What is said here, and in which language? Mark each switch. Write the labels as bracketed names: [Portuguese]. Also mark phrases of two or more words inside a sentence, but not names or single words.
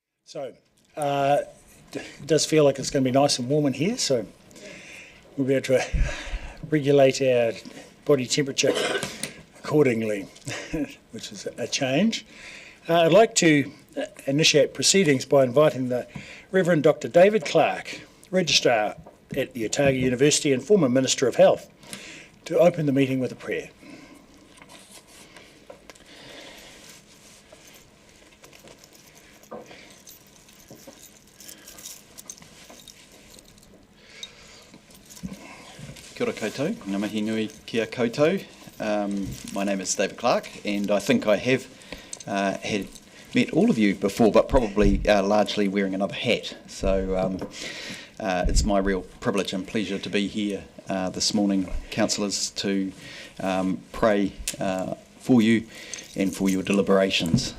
[English] So, it does feel like it's going to be nice and warm in here, so we'll be able to regulate our body temperature accordingly, which is a change. I'd like to initiate proceedings by inviting the Reverend Dr. David Clark, Registrar at the Otago University and former Minister of Health, to open the meeting with a prayer. [Māori] Kia ora koutou, ngā mihi nui kia koutou. [English] My name is David Clark, and I think I have had met all of you before, but probably largely wearing another hat. So it's my real privilege and pleasure to be here this morning, councillors, to pray for you and for your deliberations.